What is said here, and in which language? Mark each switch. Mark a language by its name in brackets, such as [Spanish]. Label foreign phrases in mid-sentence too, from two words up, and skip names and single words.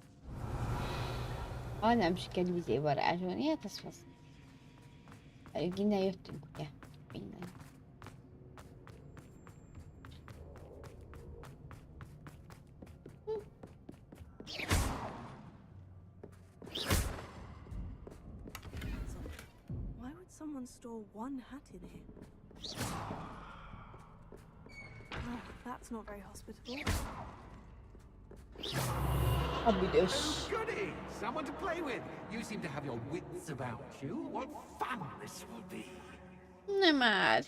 [Hungarian] Ha nem sikerül vizé varázsolni, hát az fasz. Innen jöttünk, ugye? Minden. [English] Why would someone store one hat in here? Oh, that's not very hospitable. [Hungarian] A büdös. [English] Oh, goody! Someone to play with. You seem to have your wits about you. What fun this will be. [Hungarian] Nem már.